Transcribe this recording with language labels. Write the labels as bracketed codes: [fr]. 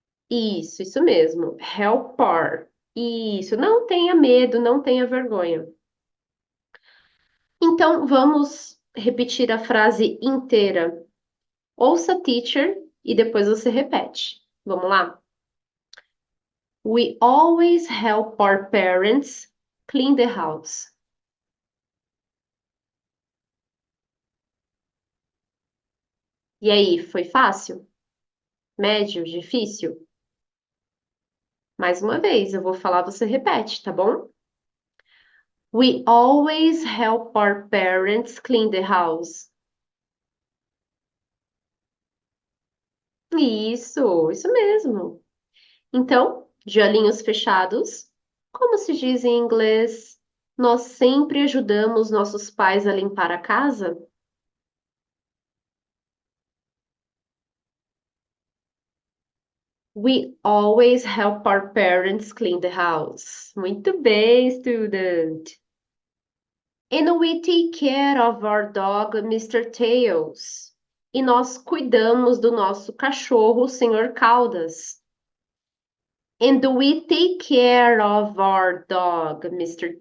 [pt] Isso mesmo. Helpar. Isso. Não tenha medo, não tenha vergonha. Então, vamos repetir a frase inteira. Ouça, teacher, e depois você repete. Vamos lá? [en] We always help our parents clean the house. [pt] E aí, foi fácil? Médio? Difícil? Mais uma vez, eu vou falar, você repete, tá bom? [en] We always help our parents clean the house. [pt] Isso mesmo. Então, de olhinhos fechados, Como se diz em inglês? Nós sempre ajudamos nossos pais a limpar a casa? [en] We always help our parents clean the house. [pt] Muito bem, student. [en] And we take care of our dog, Mr. Tails. [pt] E nós cuidamos do nosso cachorro, Senhor Caudas. [en] And we take care of our dog, Mr.